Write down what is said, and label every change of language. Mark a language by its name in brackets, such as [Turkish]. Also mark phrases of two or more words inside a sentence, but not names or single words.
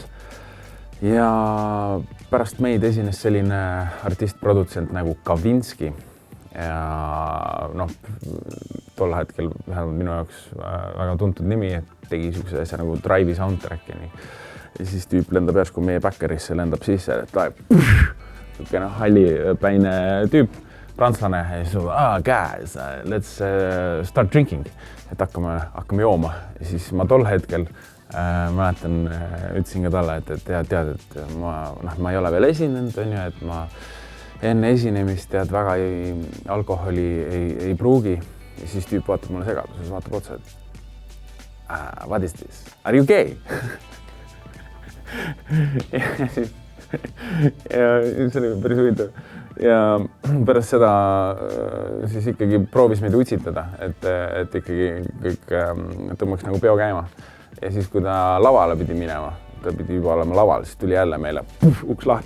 [Estonian] Ja pärast meid esines selline artist-produtsent nagu Kavinski ja tol hetkel minu jaoks väga tuntud nimi, et tegi niisuguse asja nagu Drive'i soundtrackini. Ja siis tüüp lendab järsku meie Backerisse, lendab sisse, et niisugune hallipäine tüüp, prantslane ja siis [English] guys, let's start drinking, [Estonian] et hakkame jooma. Ja siis ma tol hetkel mäletan, ütlesin ka talle, et tead, et ma ei ole veel esinenud, et ma enne esinemist väga alkoholi ei pruugi. Ja siis tüüp vaatab mulle segaduses, vaatab otsa, et [English] what is this? Are you gay? [Estonian] ja see oli päris huvitav. Ja pärast seda siis ikkagi proovis meid utsitada, et ikkagi kõik tõmbaks nagu peo käima. Ja siis, kui ta lavale pidi minema, ta pidi juba olema laval, siis tuli jälle meile uks lahti.